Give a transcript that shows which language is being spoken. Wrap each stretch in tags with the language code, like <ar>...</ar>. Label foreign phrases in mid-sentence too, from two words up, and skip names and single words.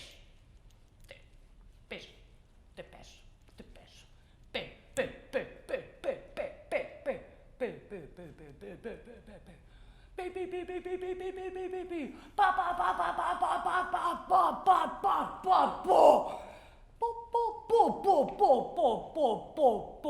<ca>Té. Peix. Té pes. Té pes. Pe. Pe. Pe. Pe. Pe. Pe. Pe. Pe. Pe. Pe. Pe. Pe. Pe. Pe. Pe. Pe. Pi, pi, pi, pi, pi, pi, pi, pi, pi, pi, pi. Pa, pa, pa, pa, pa, pa, pa, pa, pa, pa, pa, pa, po. Po, po, po, po, po, po, po, po, po.</ca>